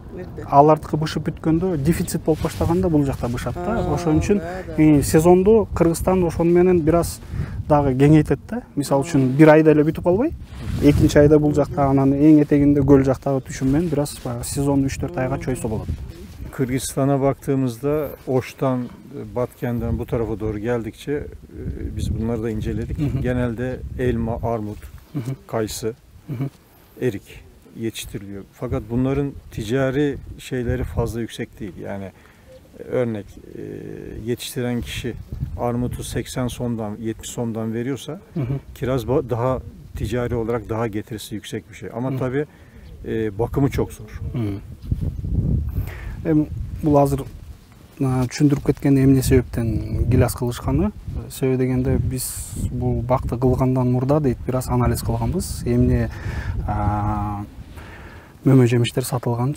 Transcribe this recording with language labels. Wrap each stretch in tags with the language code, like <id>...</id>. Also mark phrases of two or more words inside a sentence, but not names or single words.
<ky>Алардыкы бышып бүткөндө дефицит болуп баштаганда бул жакта бышат да. Ошон үчүн сезонду Кыргызстан ошону менен бир аз дагы кеңейтет да. Мисалы үчүн бир айда эле бүтүп калбай, экинчи айда бул жакта анан эң этегинде көл жактагы түшүм менен бир аз сезон 3-4 айга чойсо болот.</ky> <tr>Kırgızistan'a baktığımızda Oş'tan, Batken'den bu tarafa doğru geldikçe biz bunları da inceledik. Genelde elma, armut, kayısı, erik yetiştiriliyor. Fakat bunların ticari şeyleri fazla yüksek değil. Yani örnek yetiştiren kişi armutu 80 somdan, 70 somdan veriyorsa kiraz daha ticari olarak daha getirisi yüksek bir şey. Ama tabii bakımı çok zor.</tr> <ky>Бул азыр түшүндүрүп кеткен эмне себептен гилас кылышканы. Себеби дегенде биз бул бакты кылгандан мурда дейт бир аз анализ кылганбыз. Эмне мөмө жемиштер сатылганчы.</ky>